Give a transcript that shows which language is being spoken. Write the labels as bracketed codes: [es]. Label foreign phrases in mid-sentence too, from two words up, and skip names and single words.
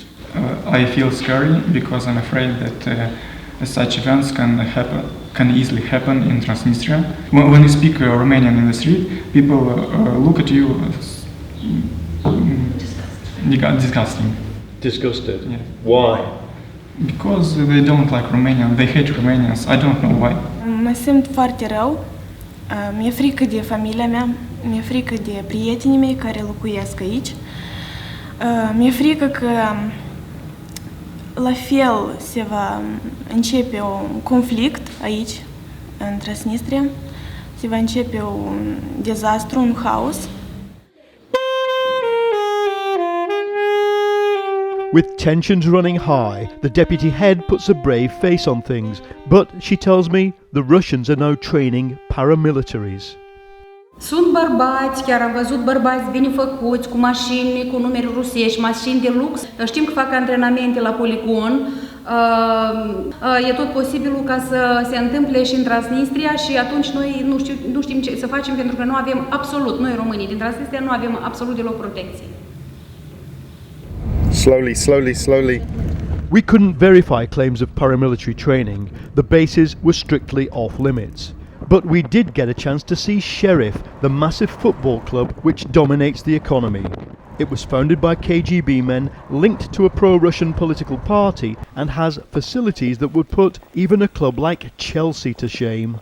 [en] I feel scary because I'm afraid that such events can easily happen in Transnistria. When you speak Romanian in the street, people look at you disgusting. Disgusted? Yeah. Why? Because they don't like Romanians, they hate Romanians, I don't know why. [ro] Mă simt foarte rău, mi-e frică de familia mea, mi-e frică de prietenii mei care locuiesc aici. Mi-e frică că la fel se va începe un conflict aici, în Transnistria, se va începe un dezastru, un haos. [en] With tensions running high, the deputy head puts a brave face on things, but she tells me the Russians are now training paramilitaries. [ro] Sunt bărbați, chiar am văzut bărbați bine făcuți, cu mașini, cu numere rusești, mașini de lux. Știm că fac antrenamente la poligon. E tot posibilul ca să se întâmple și în Transnistria și atunci noi nu știm ce să facem pentru că nu avem absolut, noi românii din Transnistria nu avem absolut deloc protecție. [en] Slowly. We couldn't verify claims of paramilitary training. The bases were strictly off limits. But we did get a chance to see Sheriff, the massive football club which dominates the economy. It was founded by KGB men linked to a pro-Russian political party and has facilities that would put even a club like Chelsea to shame.